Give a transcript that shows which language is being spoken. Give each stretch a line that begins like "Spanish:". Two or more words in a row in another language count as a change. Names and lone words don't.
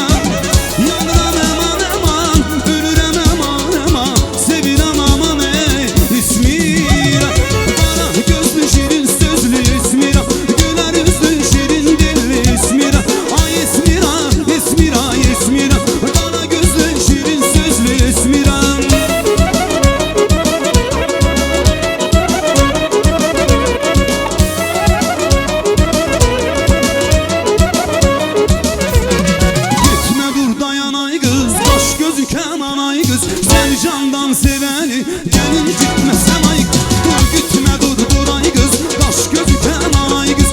Azerbaijani: Yanıram əman əman, ölürəm əman əman, sevirəm aman İsmirə. Qara gözlü şirin sözlü İsmirə, gülər üzlü şirin dilli İsmirə. Ay İsmirə, İsmirə, İsmirə, qara gözlü şirin sözlü İsmirə.
Turkish: Sen candan seveni gelin gitmesem ay, dur gitme dur ay kız, kaş gözü keman ay kız.